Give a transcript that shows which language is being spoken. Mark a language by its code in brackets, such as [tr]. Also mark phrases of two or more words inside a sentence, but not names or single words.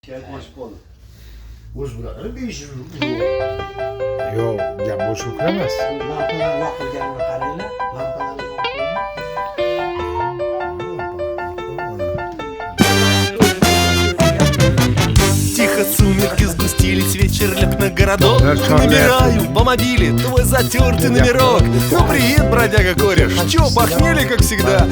[uz] O'z bularni 500 Yo'q, gap boshqa emas. Lampalar yoqilganini qaranglar. Lampalar [ru] Тихо сумерки сгустились, вечер лег на городок. Набираю по мобиле твой затертый номерок. Ну привет, бродяга кореш, чё, похмелье как всегда?